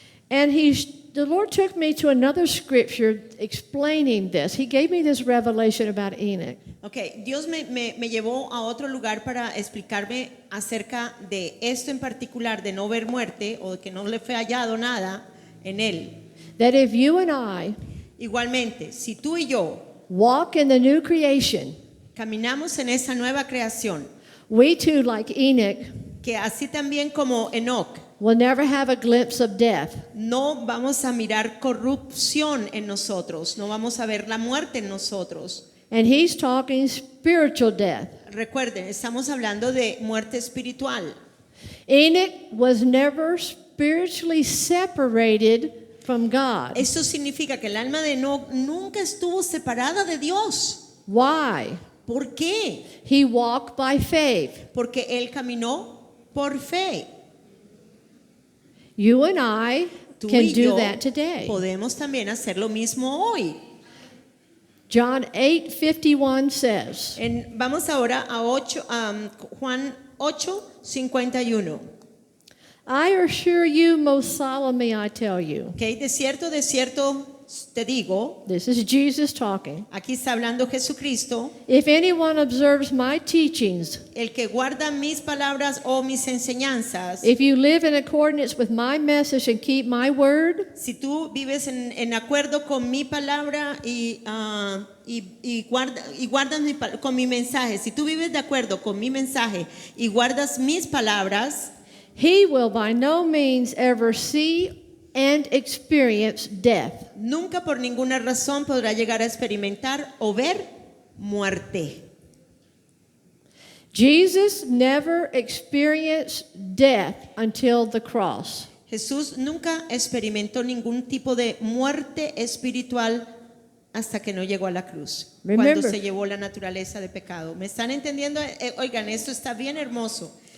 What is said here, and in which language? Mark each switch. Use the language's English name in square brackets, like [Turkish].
[English] And the Lord took me to another scripture explaining this. He gave me this revelation about Enoch. [Spanish] Okay, Dios me llevó a otro lugar para explicarme acerca de esto en particular, de no ver muerte o de que no le fue hallado nada en él. [English] That if you and I [Spanish] Igualmente, si tú y yo [English] walk in the new creation, [Spanish] caminamos en esa nueva creación, [English] we too, like Enoch, [Spanish] que así también como Enoc, [English] will never have a glimpse of death. [Spanish] no vamos a mirar corrupción en nosotros, no vamos a ver la muerte en nosotros. [English] And he's talking spiritual death. [Spanish] Recuerden, estamos hablando de muerte espiritual. [English] Enoch was never spiritually separated from God. [Spanish] Esto significa que el alma de Enoc nunca estuvo separada de Dios. [English] Why? [Spanish] ¿Por qué? [English] He walked by faith. [Spanish] Porque él caminó por fe. [English] You and I [Spanish] Tú [English] can [Spanish] y [English] do [Spanish] yo [English] that today. [Spanish] podemos también hacer lo mismo hoy. [English] John 8:51 says, [Spanish] Vamos ahora a Juan 8:51. [English] I assure you, most solemnly I tell you. [Spanish] Okay, de cierto te digo, [English] This is Jesus talking. [Spanish] aquí está hablando Jesucristo, [English] If anyone observes my teachings, [Spanish] el que guarda mis palabras o mis enseñanzas, [English] if you live in accordance with my message and keep my word, [Spanish] si tú vives en acuerdo con mi palabra y guardas con mi mensaje, si tú vives de acuerdo con mi mensaje y guardas mis palabras, [English] he will by no means ever see and experience death. [Spanish] nunca por ninguna razón podrá llegar a experimentar o ver muerte. [English] Jesus never experienced death until the cross. [Spanish] Jesús nunca experimentó ningún tipo de muerte espiritual hasta que no llegó a la cruz, [English] Remember. [Spanish] cuando se llevó la naturaleza de pecado. ¿Me están entendiendo? Oigan, esto está bien hermoso.